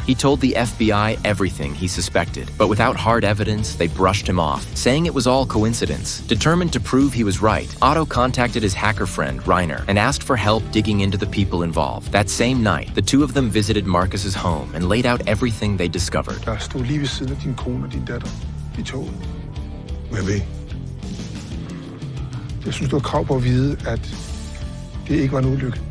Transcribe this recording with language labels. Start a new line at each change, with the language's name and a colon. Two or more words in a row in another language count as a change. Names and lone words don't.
English: He told the FBI everything he suspected, but without hard evidence, they brushed him off, saying it was all coincidence. Determined to prove he was right, Otto contacted his hacker friend, Reiner, and asked for help digging into the people involved. That same night, the 2 of them visited Marcus's home and laid out everything they discovered.
Danish: Jeg stod lige ved siden af din kone og din datter i toget. Hvad ved? Jeg synes, du har krav på at vide, at det ikke var en ulykke.